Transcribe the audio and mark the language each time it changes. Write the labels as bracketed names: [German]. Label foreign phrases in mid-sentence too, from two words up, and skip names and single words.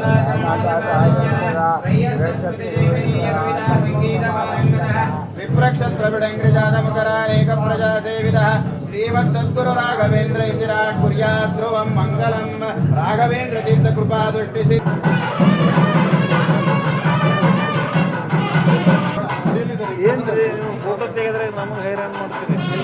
[Sanskrit] ವಿಪ್ರಕ್ಷತ್ರ ಬಿಡಂಗ್ರಿಜಾದ ಮಕರಾನೇಕ ಪ್ರಜಾ ಸೇವಿತ ಶ್ರೀಮತ್ ಸದ್ಗುರು ರಾಘವೇಂದ್ರ ಇಂದಿರಾಟ್ ಕುರ್ಯಾತ್ ಧ್ರುವಂ ಮಂಗಲಂ ರಾಘವೇಂದ್ರ ತೀರ್ಥ ಕೃಪಾ ದೃಷ್ಟಿಸಿ [Kannada] ಏನ್ರಿ ನೀವು ಫೋಟೋ ತೆಗೆದ್ರೆ ನಮಗೆ ಹೈರಾಣ ಮಾಡ್ತೀರಿ.